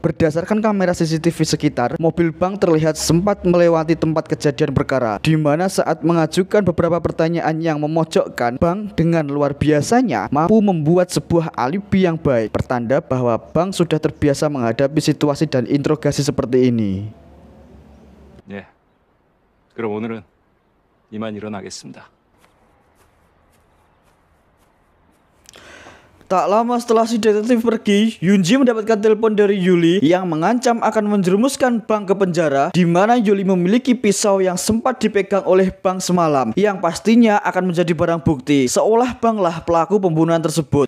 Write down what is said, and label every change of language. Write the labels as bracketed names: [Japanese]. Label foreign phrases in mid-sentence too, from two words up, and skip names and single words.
[Indonesian] Berdasarkan kamera CCTV sekitar, mobil Bang terlihat sempat melewati tempat kejadian perkara, di mana saat mengajukan beberapa pertanyaan yang memojokkan, Bang dengan luar biasanya mampu membuat sebuah alibi yang baik, pertanda bahwa Bang sudah terbiasa menghadapi situasi dan interogasi seperti ini. [Korean] 예, 그럼 오늘은 이만 일어나겠습니다. [Indonesian] Tak lama setelah si detektif pergi, Yunji mendapatkan telepon dari Yuli yang mengancam akan menjerumuskan Bang ke penjara, di mana Yuli memiliki pisau yang sempat dipegang oleh Bang semalam, yang pastinya akan menjadi barang bukti, seolah Bang lah pelaku pembunuhan tersebut.